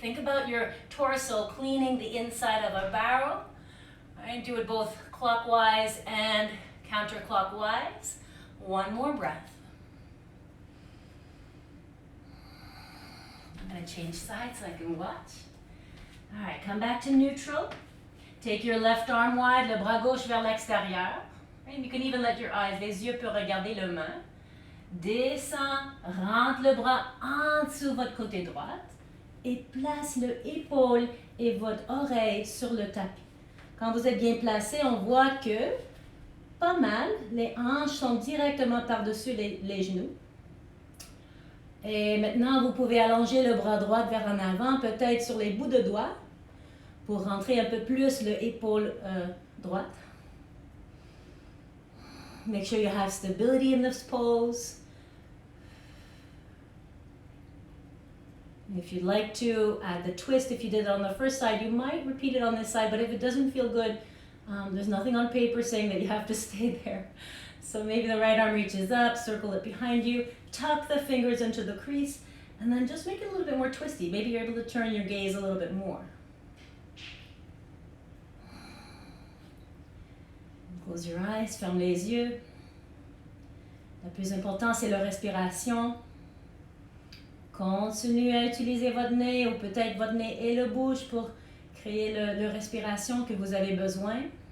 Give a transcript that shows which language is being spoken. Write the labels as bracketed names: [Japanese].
[English] Think about your torso cleaning the inside of a barrel. All right, do it both clockwise and counterclockwise. One more breath. I'm going to change sides so I can watch. All right, come back to neutral. Take your left arm wide, [French] le bras gauche vers l'extérieur. [English] You can even let your eyes, [French] les yeux peuvent regarder le main. Descends, rentre le bras en dessous votre côté droit et place le épaule et votre oreille sur le tapis. Quand vous êtes bien placé, on voit que pas mal, les hanches sont directement par-dessus les genoux. Et maintenant, vous pouvez allonger le bras droit vers en avant, peut-être sur les bouts de doigts, pour rentrer un peu plus l'épaule droite. [English] Make sure you have stability in this pose. If you'd like to add the twist, if you did it on the first side, you might repeat it on this side, but if it doesn't feel good, there's nothing on paper saying that you have to stay there. So maybe the right arm reaches up, circle it behind you, tuck the fingers into the crease, and then just make it a little bit more twisty. Maybe you're able to turn your gaze a little bit more. Close your eyes, [French] ferme les yeux. Le plus important, c'est la respiration. Continuez à utiliser votre nez ou peut-être votre nez et le bouche pour créer la respiration que vous avez besoin.